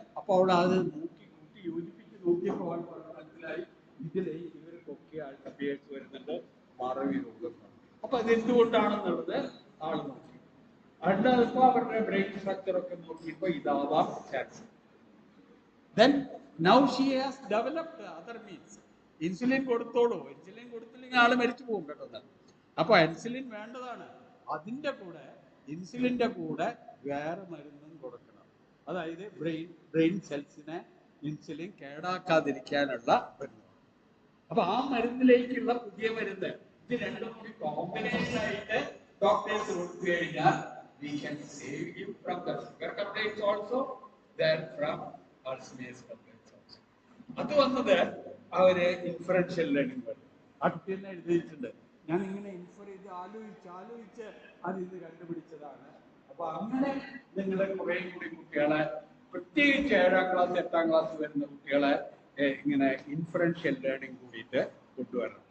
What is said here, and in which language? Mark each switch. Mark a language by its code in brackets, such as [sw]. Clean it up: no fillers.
[ml] അപ്പോൾ അവിടെ അത് കൂട്ടി യോജിപ്പിച്ച് നോക്കിയപ്പോൾ മനസ്സിലായി ഇതിലെ ഇവർക്കൊക്കെ അൾസേഴ്സ് വരുന്നുണ്ട്, മറവി രോഗം. അപ്പൊ അതെന്തുകൊണ്ടാണെന്നുള്ളത് ആള് നോക്കി. അതിപ്പോ അവരുടെ ബ്രെയിൻ സ്ട്രക്ചർ ഒക്കെ നോക്കിയപ്പോ ഇതാവാം chance. [en] Then now she has developed other means. [ml] Insulin കൊടുത്തോളൂ, ഇൻസുലിൻ കൊടുത്തില്ലെങ്കിൽ ആള് മരിച്ചു പോകും കേട്ടോ. അപ്പൊ ഇൻസുലിൻ വേണ്ടതാണ്, അതിന്റെ കൂടെ ഇൻസുലിന്റെ കൂടെ വേറെ മരുന്നും കൊടുക്കണം. അതായത് ബ്രെയിൻ സെൽസിനെ ഇൻസുലിൻ കേടാക്കാതിരിക്കാനുള്ള മരുന്ന്. അപ്പൊ ആ മരുന്നിലേക്കുള്ള പുതിയ മരുന്ന്, ഇത് രണ്ടും കൂടി കോമ്പിനേഷൻ ആയിട്ട് ഡോക്ടേഴ്സ് കൊടുത്തു കഴിഞ്ഞാൽ [en] we can save you from the sugar complaints also, [ml] then from Alzheimer's complaints also. അത് വന്നത് അവര് ഇൻഫറൻഷ്യൽ ലേണിംഗ് വഴി. അടുത്ത് തന്നെ എഴുതിയിട്ടുണ്ട്, ഞാൻ ഇങ്ങനെ ഇൻഫർ ചെയ്ത് ആലോചിച്ച് അത് ഇത് കണ്ടുപിടിച്ചതാണ്. അപ്പൊ അങ്ങനെ നിങ്ങൾ കുറെ കൂടി കുട്ടികളെ, പ്രത്യേകിച്ച് 7ാം ക്ലാസ് 8ാം ക്ലാസ് വരുന്ന കുട്ടികളെ ഇങ്ങനെ ഇൻഫറൻഷ്യൽ ലേണിംഗ് കൂടിയിട്ട് കൊണ്ടുവരണം.